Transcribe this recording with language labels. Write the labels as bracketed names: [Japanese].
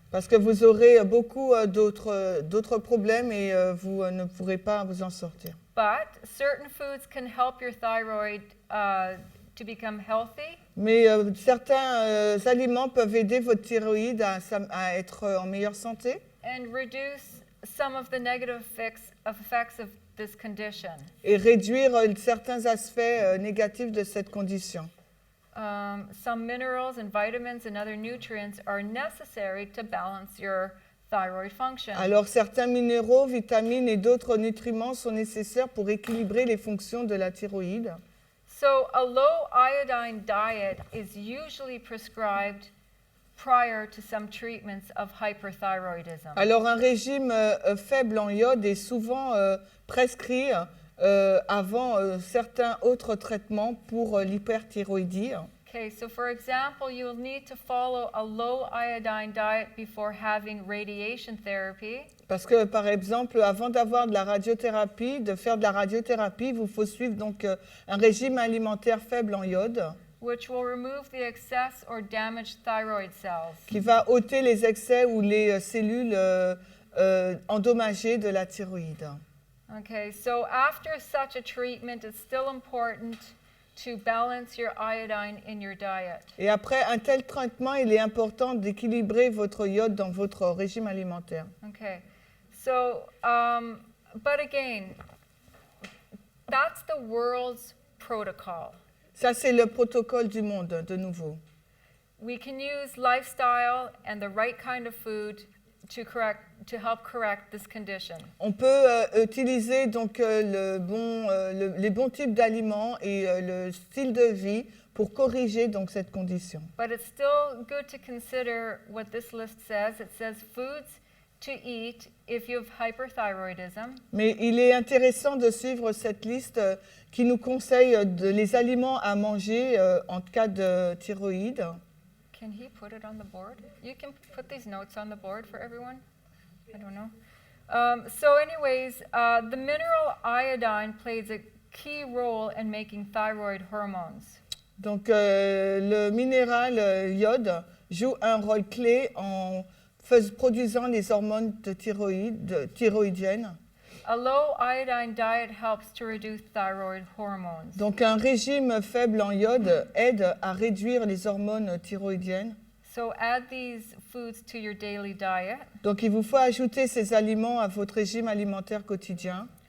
[French] Parce que vous aurez beaucoup d'autres problèmes et vous ne pourrez pas vous en sortir. [English] But certain foods can help your thyroid to become healthy. [French] Mais certains aliments peuvent aider votre thyroïde à être en meilleure santé [English] And reduce some of the negative effects of this condition. [French] et réduire certains aspects négatifs de cette condition. [English] Some minerals and vitamins and other nutrients are necessary to balance your thyroid function. [French] Alors certains minéraux, vitamines et d'autres nutriments sont nécessaires pour équilibrer les fonctions de la thyroïde. [English] So a low iodine diet is usually prescribed prior to some treatments of hyperthyroidism. [French] Alors un régime faible en iode est souvent prescrit avant certains autres traitements pour l'hyperthyroïdie. [English] Okay, so for example, you will need to follow a low iodine diet before having radiation therapy. [French] Parce que, par exemple, avant d'avoir de la radiothérapie, de faire de la radiothérapie, il vous faut suivre donc un régime alimentaire faible en iode [English] Which will remove the excess or damaged thyroid cells. [French] qui va ôter les excès ou les cellules endommagées de la thyroïde. [English] Okay, so after such a treatment, it's still important to balance your iodine in your diet. [French] Et après un tel traitement, il est important d'équilibrer votre iode dans votre régime alimentaire. [English] Okay, so, but again, that's the world's protocol. [French] Ça, c'est le protocole du monde, de nouveau. [English] We can use lifestyle and the right kind of food to help correct this condition. [French] On peut utiliser donc les bons types d'aliments et le style de vie pour corriger donc cette condition. [English] But it's still good to consider what this list says. It says foods to eat if you have hyperthyroidism. [French] Mais il est intéressant de suivre cette liste qui nous conseille les aliments à manger en cas de thyroïde. [English] Can he put it on the board? You can put these notes on the board for everyone? I don't know. So anyways, the mineral iodine plays a key role in making thyroid hormones. [French] Donc le minéral iode joue un rôle clé en produisant les hormones de thyroïdiennes. [English] A low iodine diet helps to reduce thyroid hormones. [French] Donc un régime faible en iode aide à réduire les hormones thyroïdiennes. [English] So add these foods to your daily diet. [French] Donc il vous faut ajouter ces aliments à votre régime alimentaire quotidien.